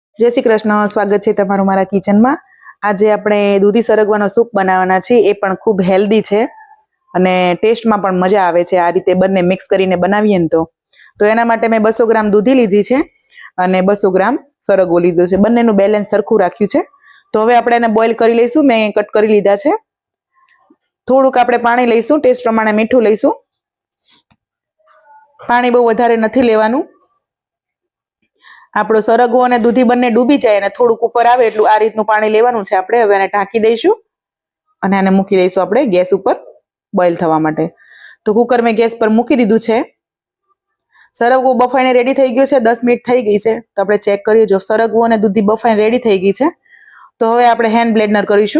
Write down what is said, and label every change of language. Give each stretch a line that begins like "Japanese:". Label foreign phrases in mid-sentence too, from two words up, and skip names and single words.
Gujarati: જય શ્રી કૃષ્ણ। સ્વાગત છે તમારું મારા કિચન માં। આજ આપણે દૂધી સરગવાનો સૂપ બનાવવાના છે। એ પણ ખૂબ હેલ્ધી છે અને ટેસ્ટ માં પણ મજા આવે છે। આ રીતે બંને મિક્સ કરીને બનાવીએ ને તો એના માટે મેં 200 ગ્રામ દૂધી લીધી છે અને 200 ગ્રામ સરગવો લીધો છે। બંનેનું બેલેન્સ સરખું રાખ્યું છે। તો હવે આપણે એને બોઇલ કરી લઈશું। મેં કટ કરી લીધા છે। થોડુંક આપણે પાણી લઈશું, ટેસ્ટ પ્રમાણે મીઠું લઈશું। પાણી બહુ વધારે નથી લેવાનું। આપણો સરગવો અને દૂધી બંને ડૂબી જાય અને થોડુંક ઉપર આવે એટલું આ રીતનું પાણી લેવાનું છે આપણે। હવે આને ઢાંકી દઈશું અને આને મૂકી દઈશું આપણે ગેસ ઉપર બોઇલ થવા માટે। તો કુકર મેં ગેસ પર મૂકી દીધું છે। સરગવો બફાઈને રેડી થઈ ગયો છે। 10 મિનિટ થઈ ગઈ છે તો આપણે ચેક કરીએ। જો સરગવો અને દૂધી બફાઈને રેડી થઈ ગઈ છે તો હવે આપણે હેન્ડ બ્લેન્ડર કરીશું।